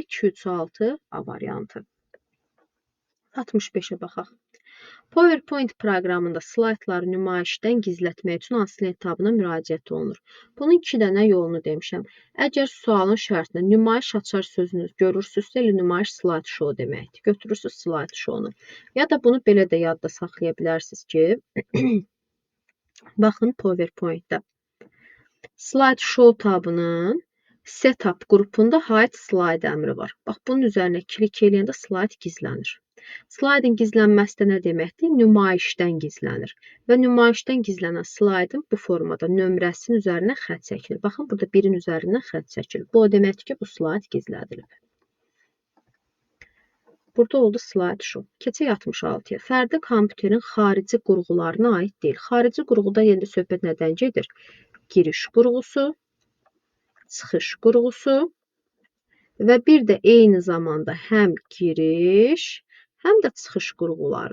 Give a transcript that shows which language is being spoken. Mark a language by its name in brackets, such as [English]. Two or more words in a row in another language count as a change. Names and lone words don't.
[Azerbaijani] 2, 3, 6 A variantı. 65-ə baxaq. PowerPoint proqramında slaytları nümayişdən gizlətmək üçün hansı etabına müraciət olunur? Bunun 2 dənə yolunu demişəm. Əgər sualın şərtini nümayiş açar sözünü görürsünüzsə, nümayiş [English] slide show [Azerbaijani] deməkdir. Götürürsünüz [English] slide show-nu. [Azerbaijani] Ya da bunu belə də yadda saxlaya bilərsiniz ki, baxın PowerPoint-də. [English] Slide show [Azerbaijani] tabının setup qrupunda [English] hide slide [Azerbaijani] əmri var. Bax, bunun üzərinə klik eləyəndə slide gizlənir. Slaydın gizlənməsi də nə deməkdir? Nümayişdən gizlənir. Və nümayişdən gizlənən slaydın bu formada nömrəsinin üzərinə xətt çəkilir. Baxın, burada 1-in üzərindən xətt çəkilir. Bu o deməkdir ki, bu slayd gizlədilib. Burada oldu [English] slide-show. [Azerbaijani] Keçək 66-ya. Fərdi kompüterin xarici qurğularına aid deyil. Xarici qurğuda yenə söhbət nədən gedir? Giriş qurğusu, çıxış qurğusu və bir də eyni zamanda həm giriş, həm də çıxış qurğuları.